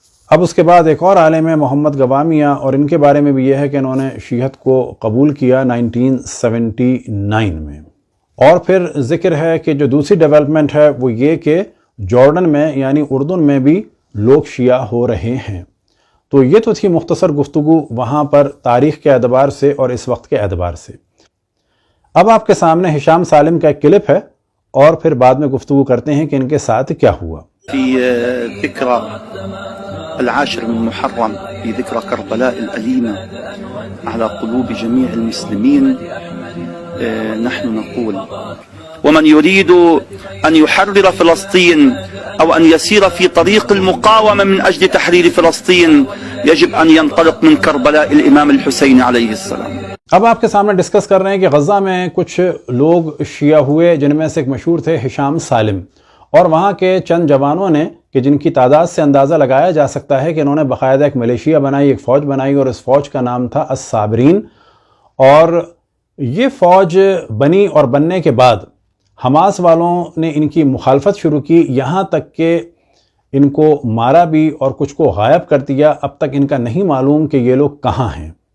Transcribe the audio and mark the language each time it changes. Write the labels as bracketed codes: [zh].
[ur] اب اس کے بعد ایک اور عالم ہے محمد گوامیہ، اور ان کے بارے میں بھی یہ ہے کہ انہوں نے شیعت کو قبول کیا 1979 میں۔ اور پھر ذکر ہے کہ جو دوسری ڈیولپمنٹ ہے وہ یہ کہ جارڈن میں یعنی اردن میں بھی لوگ شیعہ ہو رہے ہیں۔ تو یہ تو تھی مختصر گفتگو وہاں پر تاریخ کے اعتبار سے اور اس وقت کے اعتبار سے۔ اب آپ کے سامنے ہشام سالم کا ایک کلپ ہے، اور پھر بعد میں گفتگو کرتے ہیں کہ ان کے ساتھ کیا ہوا۔ [ar] ذکرى 10 من محرم في ذكرى كربلاء الأليمة على قلوب جميع المسلمين، نحن نقول ومن يريد أن يحرر فلسطين أو أن يسير في طريق المقاومة من أجل تحرير فلسطين يجب أن ينطلق من كربلاء الإمام الحسين عليه السلام۔ [ur] اب آپ کے سامنے ڈسکس کر رہے ہیں کہ غزہ میں کچھ لوگ شیعہ ہوئے، جن میں سے ایک مشہور تھے ہشام سالم، اور وہاں کے چند جوانوں نے کہ جن کی تعداد سے اندازہ لگایا جا سکتا ہے کہ انہوں نے باقاعدہ ایک ملیشیا بنائی، ایک فوج بنائی، اور اس فوج کا نام تھا الصابرین۔ اور یہ فوج بنی اور بننے کے بعد حماس والوں نے ان کی مخالفت شروع کی، یہاں تک کہ ان کو مارا بھی اور کچھ کو غائب کر دیا۔ اب تک ان کا نہیں معلوم کہ یہ لوگ کہاں ہیں۔